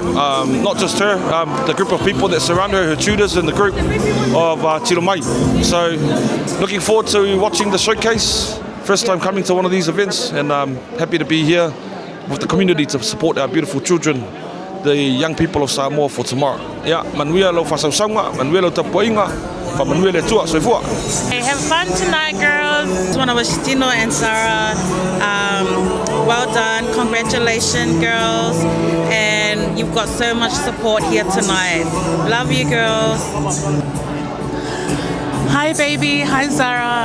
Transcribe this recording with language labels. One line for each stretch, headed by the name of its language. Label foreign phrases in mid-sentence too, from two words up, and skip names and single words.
English: Not just her, the group of people that surround her, her tutors and the group of Tino Mai. So looking forward to watching the showcase. First time coming to one of these events, and I'm happy to be here with the community to support our beautiful children, the young people of Samoa for tomorrow. Yeah,
Samoan: manuia lo fasausanga, manuia lo tapuinga, fa manuia le tua soifua.
English: Hey, have fun tonight, girls. Just want to wish Tino and Sarah well done. Congratulations, girls. And you've got so much support here tonight. Love you, girls. Hi baby, hi Zara.